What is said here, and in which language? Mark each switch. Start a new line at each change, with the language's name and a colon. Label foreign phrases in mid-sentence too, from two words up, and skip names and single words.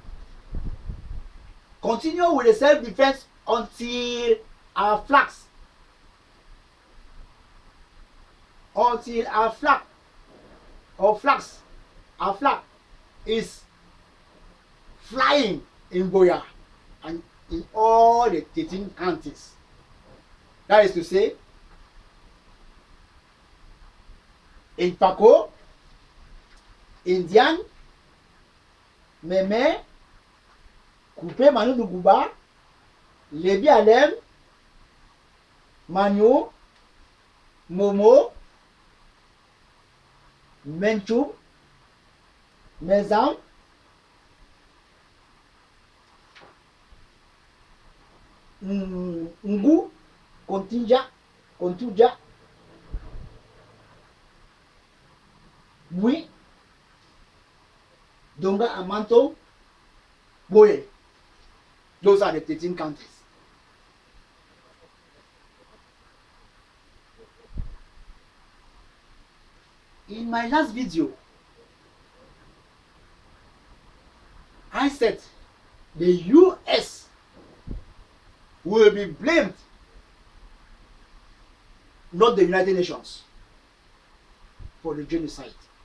English: continue with the self-defense until our flags, our flag is flying in Buea and in all the 13 counties. That is to say, in Paco, Indian, Meme, Coupe Manu Nuguba, Lebi Alem, Manu, Momo, Menchum, Mezam, Ngu, Kontuja, Bui, Donga Amanto, Boye. Those are the 13 counties. In my last video, I said the US will be blamed, not the United Nations, for the genocide.